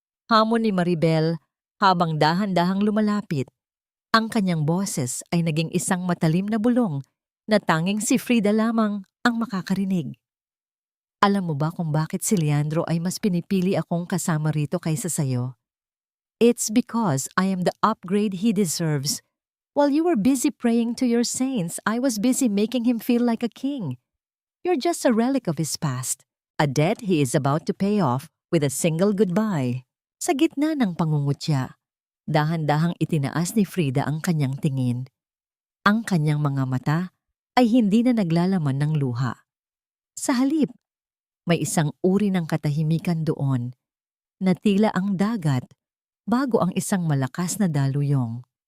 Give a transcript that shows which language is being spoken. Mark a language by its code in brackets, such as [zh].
[tl] Hamon ni Maribel habang dahan-dahang lumalapit. Ang kanyang boses ay naging isang matalim na bulong na tanging si Frida lamang ang makakarinig. Alam mo ba kung bakit si Leandro ay mas pinipili akong kasama rito kaysa sayo? [en] It's because I am the upgrade he deserves. While you were busy praying to your saints, I was busy making him feel like a king. You're just a relic of his past, a debt he is about to pay off with a single goodbye. [tl] Sa gitna ng pangungutya, dahan-dahang itinaas ni Frida ang kanyang tingin. Ang kanyang mga mata ay hindi na naglalaman ng luha. Sa halip, may isang uri ng katahimikan doon na tila ang dagat bago ang isang malakas na daluyong.